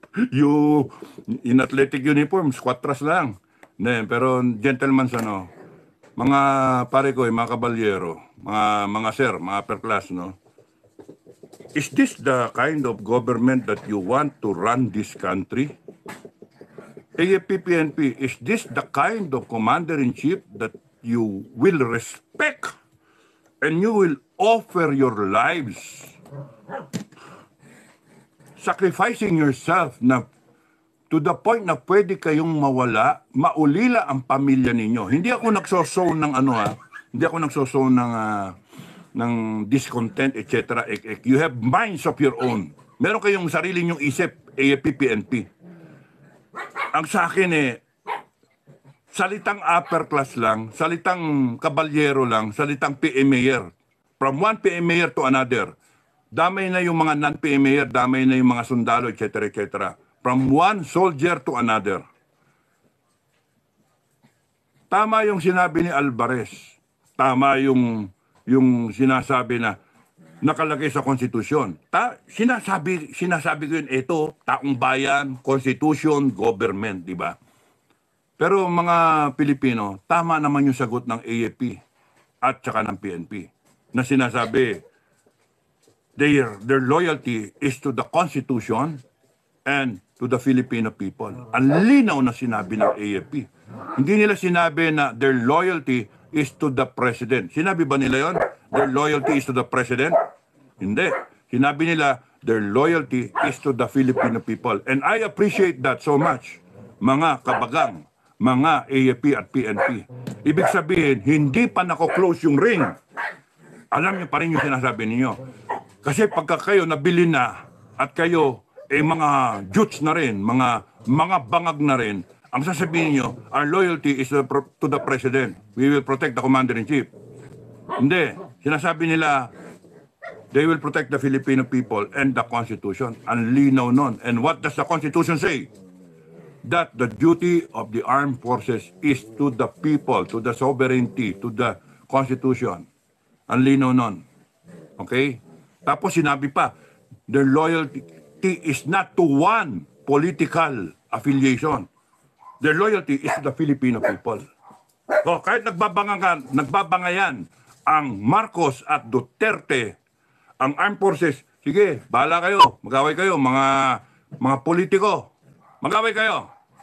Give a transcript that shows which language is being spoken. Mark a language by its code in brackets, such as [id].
[en] you in athletic uniform, squatras lang. [tl] Pero gentlemen, mga pare ko, mga kabalyero, mga sir, mga upper class, no? [en] Is this the kind of government that you want to run this country? AFP-PNP, is this the kind of commander-in-chief that you will respect and you will offer your lives, sacrificing yourself [tl] na to the point na pwede kayong mawala, maulila ang pamilya ninyo? Hindi ako nagsosow ng hindi ako nagsosow ng discontent, etc. [en] You have minds of your own. [tl] Meron kayong sarili nyong isip, AFP-PNP. Ang sa akin salitang upper class lang, salitang kabalyero lang, salitang PM mayor. [en] From one PM mayor to another. [tl] Damay na yung mga non-PM mayor, damay na yung mga sundalo, etc. [en] etc. From one soldier to another. [tl] Tama yung sinabi ni Alvarez. Tama yung sinasabi na nakalagay sa konstitusyon. Sinasabi ko yun, ito, taong bayan, constitution, government, di ba? Pero mga Pilipino, tama naman yung sagot ng AFP at saka ng PNP na sinasabi, [en] their loyalty is to the constitution and to the Filipino people. [tl] Ang linaw na sinabi ng AFP. Hindi nila sinabi na [en] their loyalty is to the president. [tl] Sinabi ba nila yon? [en] Their loyalty is to the president? [tl] Hindi. Sinabi nila, [en] their loyalty is to the Filipino people. And I appreciate that so much, [tl] mga kabagang, [en] mga AFP at PNP. [tl] Ibig sabihin, hindi pa nako-close yung ring. Alam niyo pa rin yung sinasabi niyo. Kasi pagka kayo nabili na at kayo mga jutes na rin, mga bangag na rin, ang sasabihin nyo, [en] our loyalty is to the President. We will protect the Commander-in-Chief. Hindi. Sinasabi nila, they will protect the Filipino people and the Constitution. [tl] Ang linaw nun. [en] And what does the Constitution say? That the duty of the armed forces is to the people, to the sovereignty, to the Constitution. [tl] Ang linaw nun. [en] Okay? [tl] Tapos sinabi pa, [en] their loyalty is not to one political affiliation. Their loyalty is to the Filipino people. [tl] So, kahit nagbabangayan ang Marcos at Duterte, ang armed forces, sige, bahala kayo, mag-away kayo, mga politiko, mag-away kayo.